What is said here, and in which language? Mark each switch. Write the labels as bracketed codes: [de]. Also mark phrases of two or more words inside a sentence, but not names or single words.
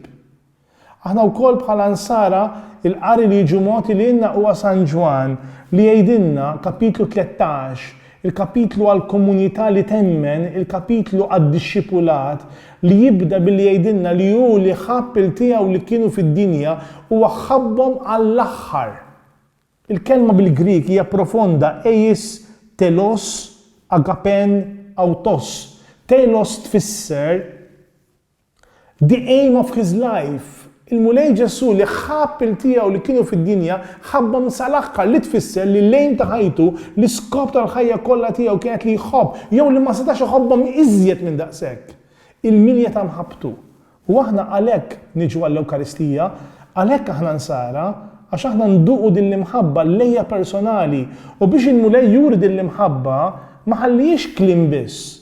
[mt] Aħna wkoll bħala Ansara il-qari li jiġu mogħti lilna huwa San Ġwan li jgħidilna kapitlu 13, il-kapitlu għall-komunità li temmen, il-kapitlu għad-dixxipulat li jibda billi jgħidilna li hu li ħabb il-tiegħu li kienu fid-dinja huwa ħabbhom għall-aħħar. Il-kelma bil-Grik hija profonda, [el] εἰς τέλος ἠγάπησεν αὐτούς. [mt] Telos tfisser [en] the aim of his life. [mt] Il-mulej Ġesu li ħabb il-tiegħu li kienu fid-dinja ħabbhom sal-aħħar li tfisser li l-lejn ta' ħajtu li skop tal-ħajja kollha tiegħu kienet li jħobb jew li ma setax iħobbhom iżjed minn daqshekk. Il-milja ta' mħabbtu. U aħna għalhekk niġu għall-Ewkaristija, għalhekk aħna Ansara, għax aħna nduqu din l-imħabba lejja personali u biex il-mulej juri din l-imħabba ma ħallix kliem biss.